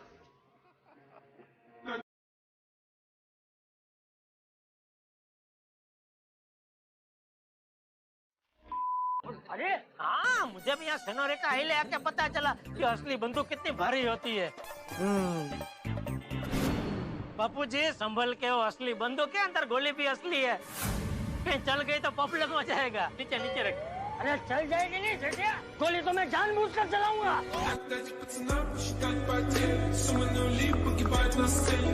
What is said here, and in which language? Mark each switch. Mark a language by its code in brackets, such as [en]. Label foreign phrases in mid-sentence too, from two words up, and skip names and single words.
[hi] अरे हाँ मुझे भी यहाँ सनोरे का हिले आके पता चला कि असली बंदूक कितनी भारी होती है बापू जी संभल के हो असली बंदूक है अंदर गोली भी असली है कहीं चल गई तो पॉपुलर हो जाएगा नीचे नीचे रख अरे चल जाएगी नहीं सेठिया गोली तो मैं जानबूझकर चलाऊंगा [ru] Ради пацана посчитать потери, суммы нули погибать на сцене.